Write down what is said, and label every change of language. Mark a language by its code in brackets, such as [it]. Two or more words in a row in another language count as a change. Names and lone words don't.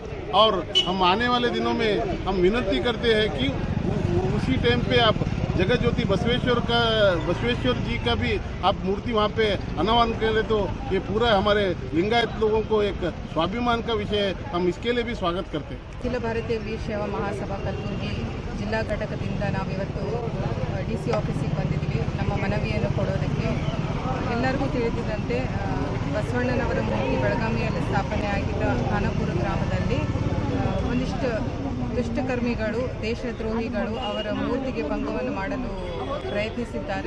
[hi] और हम आने वाले दिनों में हम विनती करते हैं कि उसी टाइम पे आप जगत ज्योति बसवेश्वर जी का भी आप मूर्ति वहाँ पे अनावरण करें तो ये पूरा हमारे लिंगायत लोगों को एक स्वाभिमान का विषय है। हम इसके लिए भी स्वागत करते हैं। [kn] अखिल भारतीय वीर शैव महासभा ಕಲಬುರಗಿ ಜಿಲ್ಲಾ ಘಟಕದಿಂದ ನಾವಿವತ್ತು DC ಆಫೀಸಿಗೆ ಬಂದಿದ್ದೀವಿ ನಮ್ಮ ಮನವಿಯನ್ನು ಕೊಡೋದಕ್ಕೆ। ಎಲ್ಲರಿಗೂ ತಿಳಿದಿದ್ದಂತೆ ಬಸವಣ್ಣನವರ ಮೂರ್ತಿ ಬೆಳಗಾವಿಯಲ್ಲಿ ಸ್ಥಾಪನೆ ಆಗಿದ್ದ ಖಾನಾಪುರ ಗ್ರಾಮದಲ್ಲಿ ಒಂದಿಷ್ಟು ದುಷ್ಟಕರ್ಮಿಗಳು ದೇಶದ್ರೋಹಿಗಳು ಅವರ ಮೂರ್ತಿಗೆ ಭಂಗವನ್ನು ಮಾಡಲು ಪ್ರಯತ್ನಿಸಿದ್ದಾರೆ।